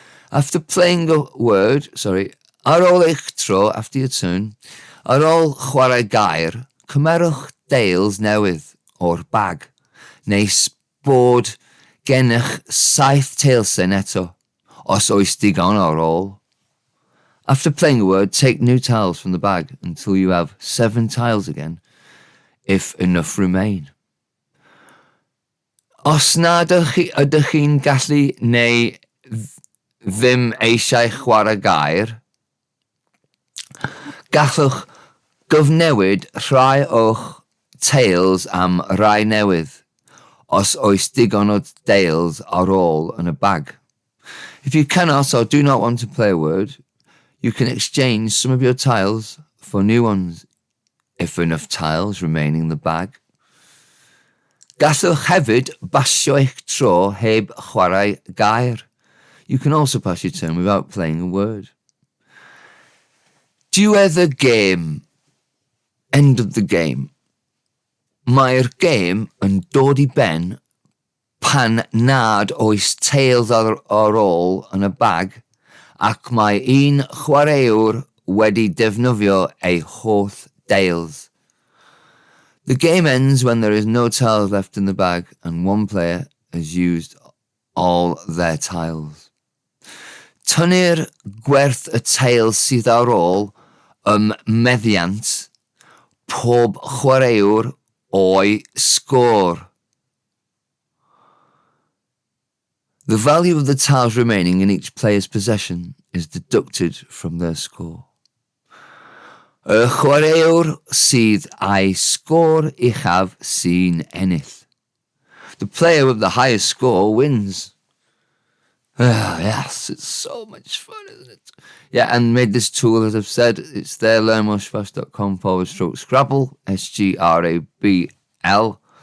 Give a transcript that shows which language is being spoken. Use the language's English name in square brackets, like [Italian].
[English] After playing a word, [Welsh] ar ôl eich tro, [English] after your turn, [Welsh] ar ôl chwarae gair, cymerwch deils newydd o'r bag, neu bod gennych 7 teilsen eto, os oes digon ar ôl. [English] After playing a word, take new tiles from the bag until you have 7 tiles again, if enough remain. [Welsh] Os nad ydych chi'n gallu neu ddim eisiau chwarae gair, gallwch gyfnewid rhai o'ch teils am rai newydd, os oes digon o deils ar ôl yn y bag. [English] If you cannot or do not want to play a word, you can exchange some of your tiles for new ones, if enough tiles remain in the bag. [Welsh] Gallwch hefyd basio eich tro heb chwarae gair. [English] You can also pass your turn without playing a word. [Welsh] Diwedd y game. [English] End of the game. [Welsh] Mae'r game yn dod I ben pan nad oes teils ar ôl yn y bag ac mae un chwaraewr wedi defnyddio ei holl deils. [English] The game ends when there is no tiles left in the bag and one player has used all their tiles. [Welsh] Tynnu'r gwerth y teils sydd ar ôl meddiant pob chwaraewr o'i sgôr. [English] The value of the tiles remaining in each player's possession is deducted from their score. [Welsh] Y chwaraewr sydd â'i sgôr uchaf sy'n ennill. [English] The player with the highest score wins. Yes, it's so much fun, isn't it? Yeah, and made this tool, as I've said, it's there, learnwelshfast.com/Scrabble, SGRABL.